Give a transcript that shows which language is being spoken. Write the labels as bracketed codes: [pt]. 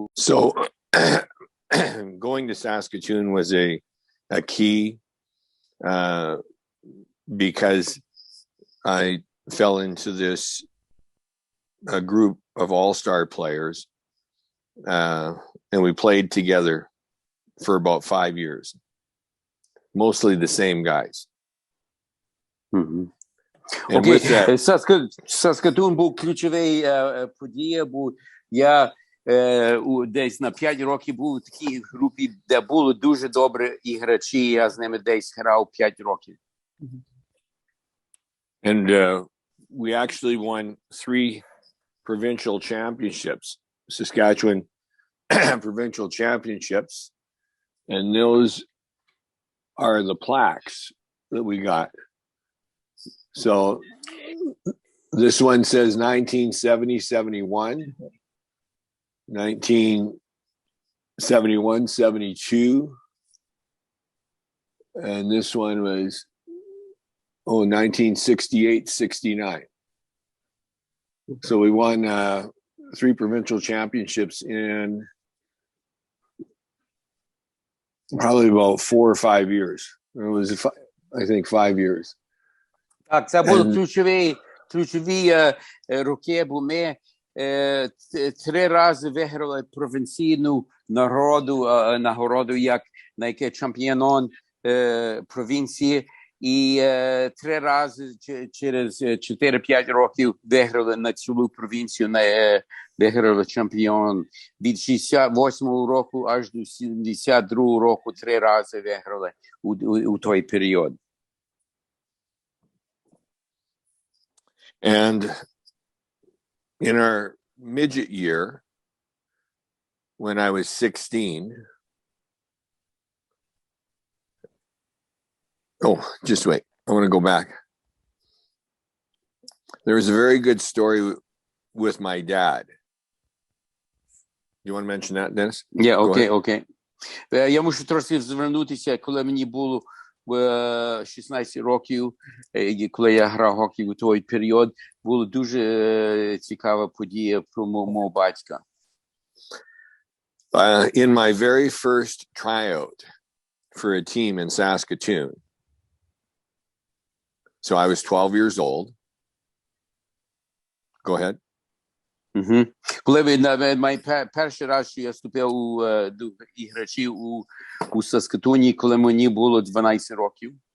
[en] So going to Saskatoon was a key because I fell into this group of all-star players and we played together for about 5 years. Mostly the same guys. [uk] Окей, Саскатун був ключовий подія, бо я десь на 5 років був у такій групі, де були дуже добрі іграчі, я з ними десь грав 5 років. [en] And we actually won 3 provincial championships, Saskatchewan provincial championships, and those are the plaques that we got. So this one says 1970-71, 1971-72, and this one was 1968-69. So we won 3 provincial championships in probably about 4 or 5 years. It was, I think, 5 years. [uk] Так, це були ключові роки, бо ми 3 рази виграли провінційну нагороду як чемпіон провінції, і 3 рази через 4-5 років виграли на цілу провінцію, виграли чемпіон. Від 68-го року аж до 72-го року 3 рази виграли у той період. [en] And in our midget year, when I was 16, just wait. I want to go back. There was a very good story with my dad. You want to mention that, Dennis? [uk] Yeah, окей. Я мушу трохи звернутися, коли мені було в 16 років, коли я грав хокей у той період, була дуже цікава подія про мого батька. [en] In my very first tryout for a team in Saskatoon, so I was 12 years old. Go ahead. [uk] Коли перший раз, що я вступив до іграчів у Саскатуні, коли мені було 12 років.